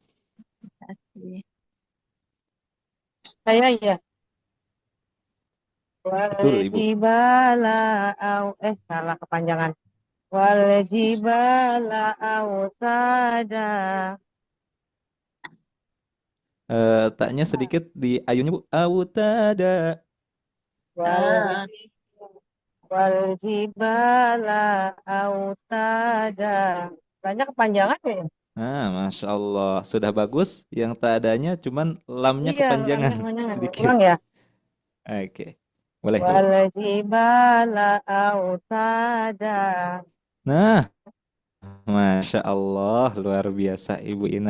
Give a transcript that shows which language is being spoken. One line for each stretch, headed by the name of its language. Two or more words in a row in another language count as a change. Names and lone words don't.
Indonesian: Saya ya. Betul, Ibu. Waljibala salah kepanjangan.
Arabic: والجبال أوتادا.
Indonesian: Taknya sedikit di ayunya Bu.
Arabic: Autada. والجبال أوتادا.
Indonesian: Banyak kepanjangan ya?
Arabic: ما شاء الله,
Indonesian: sudah bagus. Yang tak adanya cuman lamnya Iya, kepanjangan lamnya sedikit. ulang ya. Oke, boleh Bu.
Arabic: والجبال أوتادا.
Indonesian: Nah,
Arabic: ما شاء الله,
Indonesian: luar biasa Ibu Ina.